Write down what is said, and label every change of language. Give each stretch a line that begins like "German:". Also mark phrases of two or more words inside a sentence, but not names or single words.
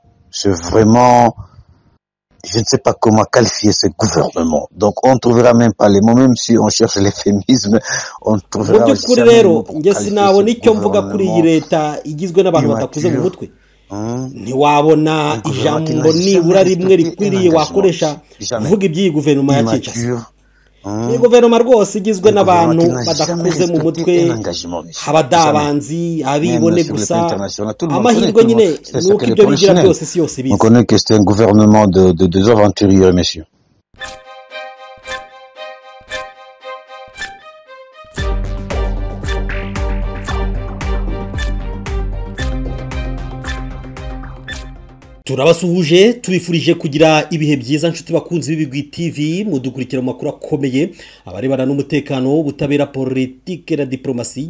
French: C'est vraiment, je ne sais pas comment qualifier ce gouvernement. Donc on ne trouvera même pas les mots, même si on cherche l'euphémisme, on ne trouvera
Kinyarwanda: mu by'ukuri rero njye sinabona icyo mvuga kuri iyi leta igizwe n'abantu badakuze mu mutwe. Ntiwabona ijambo nibura rimwe rikwiriye wakoresha uvuga iby'iyi guverinoma ya Kinshasa. Ni guverinoma rwose igizwe n'abantu badakuze mu mutwe, abadabanzi, abibone gusa, amahirwe nyine nuko ibyo bigira byose si yose bizi.
French: On connaît que c'est un gouvernement de aventuriers, messieurs.
Kinyarwanda: Turabasuhuje tubifurije kugira ibihe byiza nshuti bakunzi b'Ibigwi TV, mudukurikira mu makuru akomeye abarebana n'umutekano, ubutabera, politike na diplomasi.